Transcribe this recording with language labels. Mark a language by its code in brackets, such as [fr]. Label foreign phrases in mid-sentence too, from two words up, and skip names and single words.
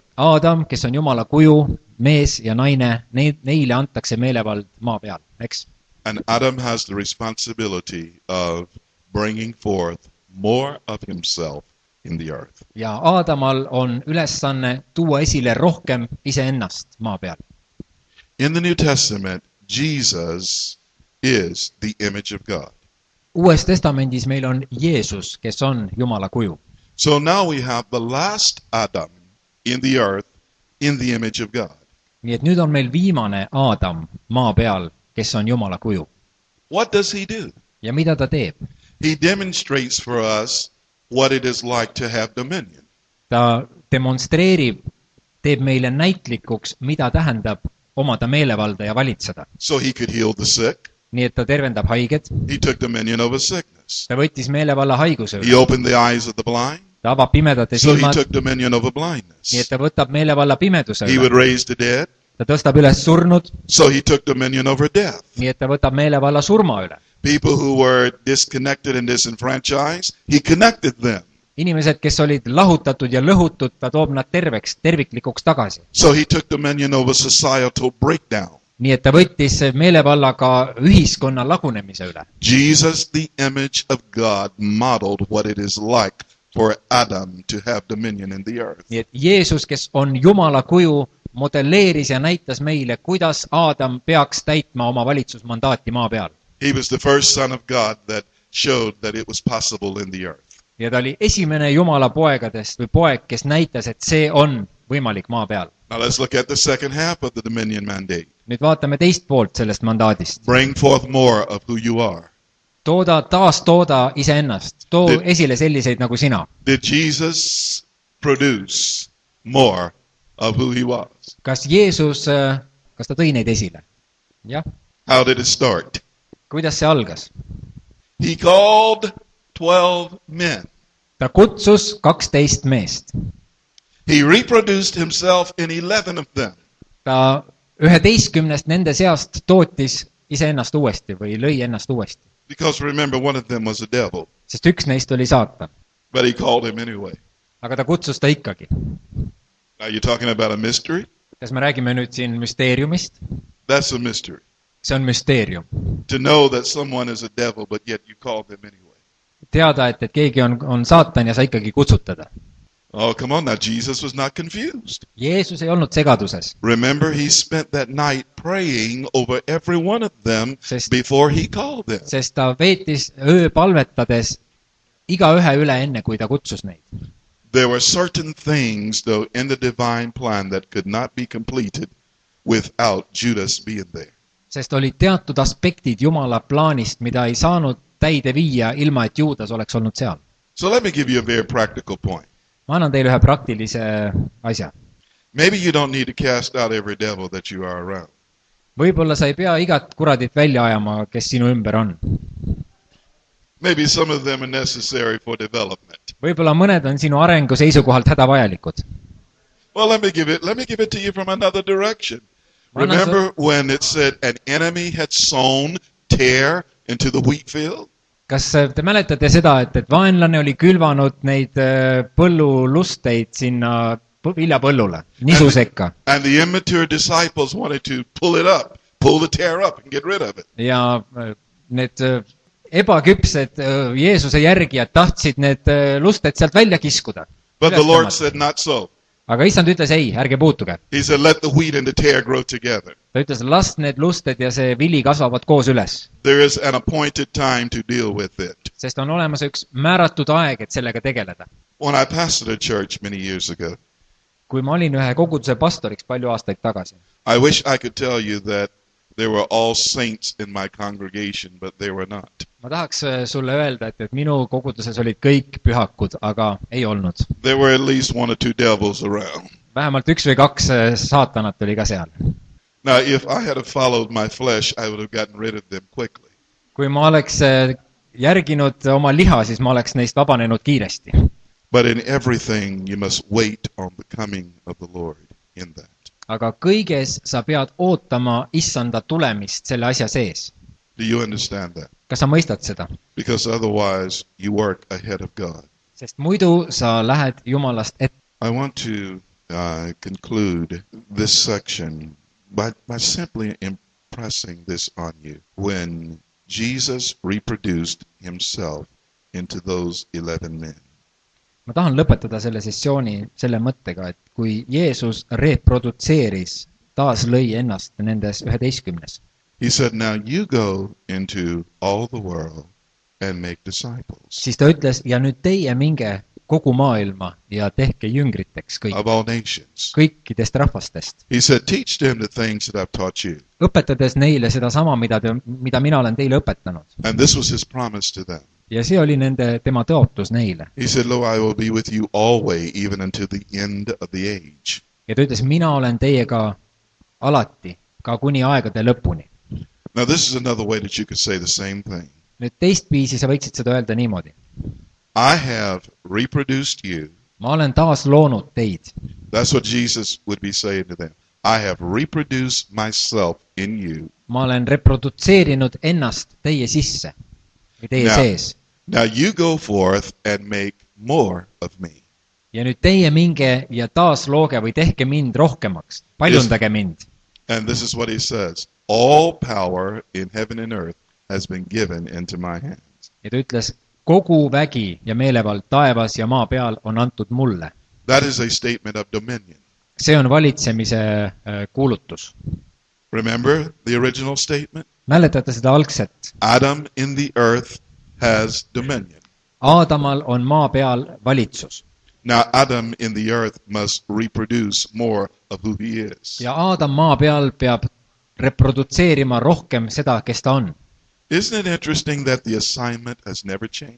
[et] Aadam, kes on Jumala kuju, mees ja naine, neile antakse meelevald maa peal, eks? [en] And Adam has the responsibility of bringing forth more of himself in the earth. [et] Ja Aadamal on ülesanne tuua esile rohkem iseennast maa peal. [en] In the New Testament, Jesus is the image of God. [et] Uues testamendis meil on Jeesus, kes on Jumala kuju. [en] So now we have the last Adam in the earth in the image of God. [et] Nii et nüüd on meil viimane Aadam maa peal, kes on Jumala kuju. [en] What does he do? [et] Ja mida ta teeb? [en] He demonstrates for us what it is like to have dominion. [et] Ta demonstreerib, teeb meile näitlikuks, mida tähendab omada meelevalda ja valitseda. [en] So he could heal the sick. [et] Nii et ta tervendab haiged. [en] He took dominion over sickness. [et] Ta võttis meelevalla haiguse [en] He [et] üle. [en] opened the eyes of the blind. [et] Ta avab pimedate [en] So he [et] silmad. [en] took dominion over [et] Nii [en] blindness. [et] et ta võtab meelevalla pimeduse [en] He would [et] üle. [en] raise the dead. [et] Ta tõstab üles surnud. [en] So he took dominion over death. [et] Nii et ta võtab meelevalla surma üle. [en] People who were disconnected and disenfranchised, he connected them. [et] Inimesed, kes olid lahutatud ja lõhutud, ta toob nad terviklikuks tagasi. [en] So he took dominion over societal breakdown. [et] Nii et ta võttis meelevallaga ühiskonna lagunemise üle. [en] Jesus, the image of God, modeled what it is like for Adam to have dominion in the earth. [et] Nii et Jeesus, kes on Jumala kuju, modelleeris ja näitas meile, kuidas Aadam peaks täitma oma valitsusmandaati maa peal. [en] He was the first son of God that showed that it was possible in the earth. [et] Ja ta oli esimene Jumala poegadest või poeg, kes näitas, et see on võimalik maa peal. [en] Now let's look at the second half of the dominion mandate. [et] Nüüd vaatame teist poolt sellest mandaadist. [en] Bring forth more of who you are. [et] Tooda iseennast. Too esile selliseid nagu sina. [en] Did Jesus produce more of who he was? [et] Kas Jeesus, kas ta tõi neid esile? Jah. [en] How did it start? [et] Kuidas see algas? [en] He called 12 men. [et] Ta kutsus 12 meest. [en] He reproduced himself in 11 of them. [et] Ta 11 nende seast tootis iseennast uuesti või lõi ennast uuesti. [en] Because remember, one of them was a devil. [et] Sest üks neist oli saatan. [en] But he called him anyway. [et] Aga ta kutsus ta ikkagi. [en] Now you're talking about a mystery? [et] Kas me räägime nüüd siin müsteeriumist? [en] That's a mystery. [et] See on müsteerium. [en] To know that someone is a devil, but yet you call them anyway. [et] Teada, et keegi on saatan ja sa ikkagi kutsud teda. [en] Oh, come on now. Jesus was not confused. [et] Jeesus ei olnud segaduses. [en] Remember, he spent that night praying over every one of them before he called them. [et] Sest ta veetis öö palvetades iga ühe üle enne, kui ta kutsus neid. [en] There were certain things, though, in the divine plan that could not be completed without Judas being there. [et] Sest olid teatud aspektid Jumala plaanist, mida ei saanud täide viia ilma, et Juudas oleks olnud seal. [en] So let me give you a very practical point. [et] Ma annan teile ühe praktilise asja. [en] Maybe you don't need to cast out every devil that you are around. [et] Võib-olla sa ei pea igat kuradit välja ajama, kes sinu ümber on. [en] Maybe some of them are necessary for development. [et] Võib-olla mõned on sinu arengu seisukohalt hädavajalikud. [en] Well, let me give it to you from another direction. Remember when it said an enemy had sown tear into the wheat field? [et] Kas te mäletate seda, et vaenlane oli külvanud neid põllulusteid sinna viljapõllule, nisu sekka? [en] And the immature disciples wanted to pull the tear up and get rid of it. [et] Ja need ebaküpsed Jeesuse järgijad tahtsid need lusted sealt välja kiskuda. [en] But the Lord said not so. [et] Aga issand ütles ei, ärge puutuge. [en] He said let the wheat and the tear grow together. [et] Ta ütles, las need lusted ja see vili kasvavad koos üles. [en] There is an appointed time to deal with it. [et] Sest on olemas üks määratud aeg, et sellega tegeleda. [en] When I pastored a church many years ago, [et] Kui ma olin ühe koguduse pastoriks palju aastaid tagasi, [en] I wish I could tell you that there were all saints in my congregation, but they were not. [et] ma tahaks sulle öelda, et minu koguduses olid kõik pühakud, aga ei olnud. [en] There were at least one or two devils around. [et] Vähemalt üks või kaks saatanat oli ka seal. [en] Now, if I had followed my flesh, I would have gotten rid of them quickly. [et] Kui ma oleks järginud oma liha, siis ma oleks neist vabanenud kiiresti. [en] But in everything, you must wait on the coming of the Lord in that. [et] Aga kõiges sa pead ootama issanda tulemist selle asja sees. [en] Do you understand that? [et] Kas sa mõistad seda? [en] Because otherwise, you work ahead of God. [et] Sest muidu sa lähed Jumalast ette. [en] I want to conclude this section by simply impressing this on you. When Jesus reproduced himself into those 11 men. [et] Ma tahan lõpetada selle sessiooni selle mõttega, et kui Jeesus reprodutseeris, taas lõi ennast nendes 11. [en] He said, now you go into all the world and make disciples. [et] Siis ta ütles, ja nüüd teie minge kogu maailma ja tehke jüngriteks [en] of all nations. [et] kõikidest rahvastest. [en] He said, teach them the things that I've taught you. [et] Õpetades neile seda sama, mida mina olen teile õpetanud. [en] And this was his promise to them. [et] Ja see oli tema tõotus neile. [en] He said, lo, I will be with you always, even until the end of the age. [et] Ja ta ütles, mina olen teiega alati, ka kuni aegade lõpuni. [en] Now this is another way that you could say the same thing. [et] Nüüd teistviisi sa võiksid seda öelda niimoodi. [en] I have reproduced you. [et] Ma olen taas loonud teid. [en] That's what Jesus would be saying to them. I have reproduced myself in you. [et] Ma olen reprodutseerinud ennast teie sisse või teie sees. [en] Now you go forth and make more of me. [et] Ja nüüd teie minge ja taas looge või tehke mind rohkemaks. Paljundage mind. [en] And this is what he says. All power in heaven and earth has been given into my hands. [et] Ja ta ütles, kogu vägi ja meelevald taevas ja maa peal on antud mulle. [en] That is a statement of dominion. [et] See on valitsemise kuulutus. [en] Remember the original statement? [et] Mäletate seda algset? [en] Adam in the earth has dominion. [et] Aadamal on maa peal valitsus. [en] Now Adam in the earth must reproduce more of who he is. [et] Ja Aadam maa peal peab reprodutseerima rohkem seda, kes ta on. [en] Isn't it interesting that the assignment has never changed?